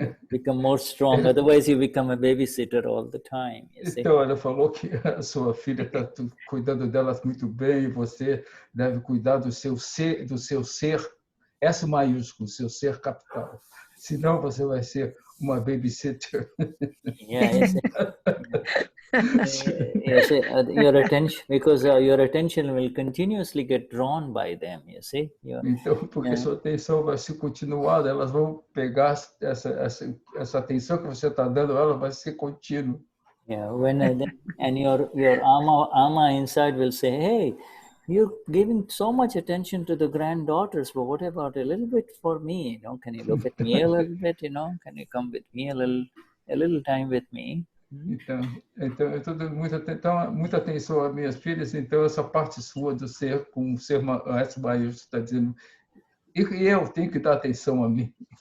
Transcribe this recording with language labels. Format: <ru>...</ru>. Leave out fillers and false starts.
<en>Become more strong, otherwise you become a babysitter all the time.</en> <pt>Então ela falou que a sua filha está cuidando delas muito bem, e você deve cuidar do seu ser, S maiúsculo, seu ser capital. Senão você vai ser uma babysitter.</pt> <en>Yeah, yes. Yes, your attention, because your attention will continuously get drawn by them, you see.</en> <pt>Então, porque sua atenção vai ser continuada, elas vão pegar essa atenção que você está dando, ela vai ser contínua.</pt> <en>Yeah, and your ama inside will say, hey, you're giving so much attention to the granddaughters, but what about a little bit for me? Can you look at me a little bit? Can you come with me a little time with me?</en> <pt>Então eu estou dando muita atenção às minhas filhas, então essa parte sua do ser, com o ser S maiúsculo, está dizendo, e eu tenho que dar atenção a mim.</pt>